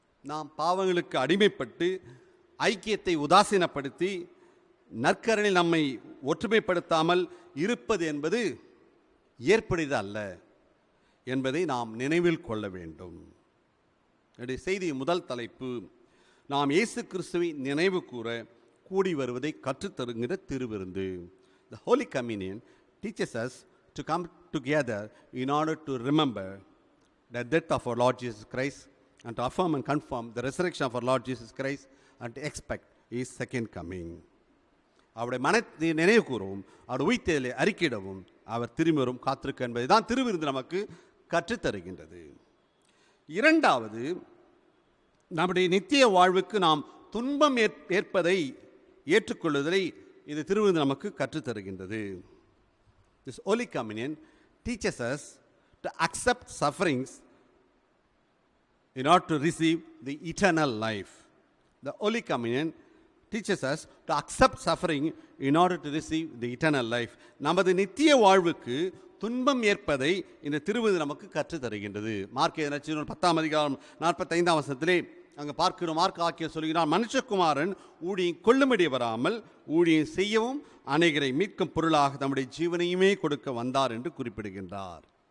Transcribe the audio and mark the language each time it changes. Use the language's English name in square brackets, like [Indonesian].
[Tamil] நாம் பாவங்களுக்கு அடிமைப்பட்டு ஐக்கியத்தை உதாசீனப்படுத்தி நற்கரணில் நம்மை ஒற்றுமைப்படுத்தாமல் இருப்பது என்பது ஏற்புடையது அல்ல என்பதை நாம் நினைவில் கொள்ள வேண்டும். என்னுடைய செய்தி முதல் தலைப்பு, நாம் இயேசு கிறிஸ்துவை நினைவு கூற கூடி வருவதை கற்றுத்தருகிற திருவிருந்து. [English] The Holy Communion teaches us to come together in order to remember the death of our Lord Jesus Christ and to affirm and confirm the resurrection of our Lord Jesus Christ and to expect His second coming. [Tamil] அவருடைய மனத்தை நினைவு கூறவும், அவர் உயிர்த்தெழுதலை அறிக்கையிடவும், அவர் திரும்பி வரும் காத்திருக்க என்பதை தான் திருவிருந்து நமக்கு கற்றுத்தருகின்றது. இரண்டாவது, நம்முடைய நித்திய வாழ்வுக்கு நாம் துன்பம் ஏற்பதை ஏற்றுக்கொள்ளுதலை இது திருவிருந்து நமக்கு கற்றுத்தருகின்றது. [English] This Holy Communion teaches us to accept sufferings in order to receive the eternal life. The Holy Communion teaches us to accept suffering in order to receive the eternal life. [Tamil] நமது நித்திய வாழ்வுக்கு துன்பம் ஏற்பதை இந்த திருவிருந்து நமக்கு கற்றுத் தருகின்றது. மார்க் எழுதின 10ஆம் அதிகாரம் 45ஆம் வசனத்திலே அங்கே பார்க்கிறோம். மார்க் ஆக்கிய சொல்கிறார், மனுஷகுமாரன் ஊழியம் கொள்ளும்படி வராமல் ஊழியம் செய்யவும் அநேகரை மீட்கும் பொருளாக தம்முடைய ஜீவனையுமே கொடுக்க வந்தார் என்று குறிப்பிடுகின்றார்.